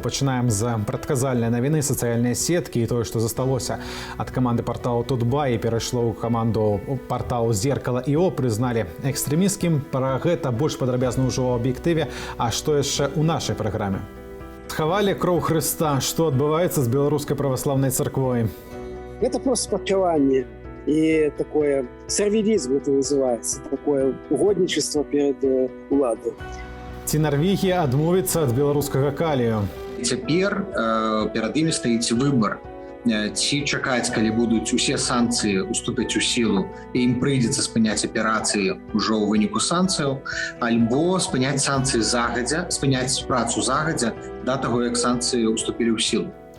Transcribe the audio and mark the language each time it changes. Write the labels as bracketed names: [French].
[Belarusian] Пачынаем з прадказальнай навіны, сацыяльныя сеткі і тое, што засталося ад каманды порталу Тутбай і перайшло ў каманду порталу Зеркала ІО, прызналі экстрэмісцкім. Пра гэта больш падрабязна ўжо ў аб'ектыве. А што яшчэ ў нашай праграме? Схавалі кроў Хрыста. Што адбываецца з беларускай праваслаўнай царквой? [Russian] Это просто подпевание и такое сервилизм это называется, такое угодничество перед уладой. [Belarusian] Ці Норвегія адмовіцца ад беларускага калію? Цяпер перад імі стаіць выбар. Ці чакаць, калі будуць усе санкцыі уступяць у сілу і ім прыйдзецца спыняць аперацыі ўжо ў выніку санкцыяў, альбо спыняць санкцыі загадзя, спыняць працу загадзя да таго, як санкцыі уступілі ў сілу.